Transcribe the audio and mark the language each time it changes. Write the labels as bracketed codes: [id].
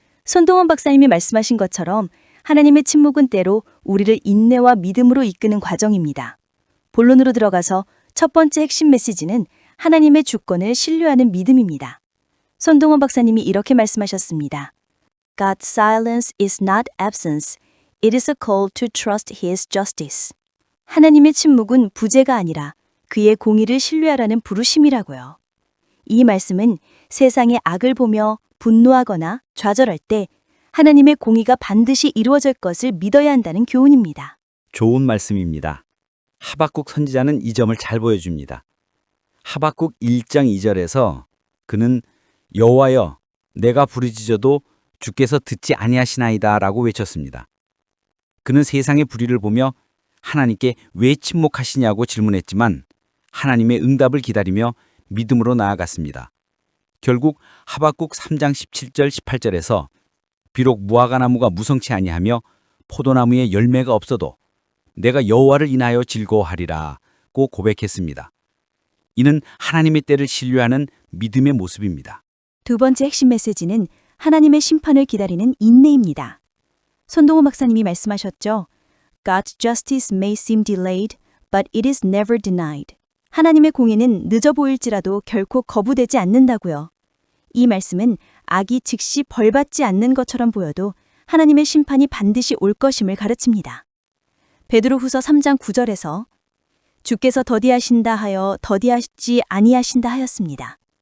[ko] 손동원 박사님이 말씀하신 것처럼 하나님의 침묵은 때로 우리를 인내와 믿음으로 이끄는 과정입니다. 본론으로 들어가서 첫 번째 핵심 메시지는 하나님의 주권을 신뢰하는 믿음입니다. 손동원 박사님이 이렇게 말씀하셨습니다. [en] God's silence is not absence. It is a call to trust His justice. [ko] 하나님의 침묵은 부재가 아니라 그의 공의를 신뢰하라는 부르심이라고요. 이 말씀은 세상의 악을 보며 분노하거나 좌절할 때 하나님의 공의가 반드시 이루어질 것을 믿어야 한다는 교훈입니다. 좋은 말씀입니다. 하박국 선지자는 이 점을 잘 보여줍니다. 하박국 1장 2절에서 그는 여호와여 내가 부르짖어도 주께서 듣지 아니하시나이다 라고 외쳤습니다. 그는 세상의 불의를 보며 하나님께 왜 침묵하시냐고 질문했지만 하나님의 응답을 기다리며 믿음으로 나아갔습니다. 결국 하박국 3장 17절 18절에서 비록 무화과 나무가 무성치 아니하며 포도나무에 열매가 없어도 내가 여호와를 인하여 즐거워하리라고 고백했습니다. 이는 하나님의 때를 신뢰하는 믿음의 모습입니다. 두 번째 핵심 메시지는 하나님의 심판을 기다리는 인내입니다. 손동호 박사님이 말씀하셨죠. [en] God's justice may seem delayed, but it is never denied. [ko] 하나님의 공의는 늦어 보일지라도 결코 거부되지 않는다고요. 이 말씀은 악이 즉시 벌받지 않는 것처럼 보여도 하나님의 심판이 반드시 올 것임을 가르칩니다. 베드로후서 3장 9절에서 주께서 더디하신다 하여 더디하시지 아니하신다 하였습니다.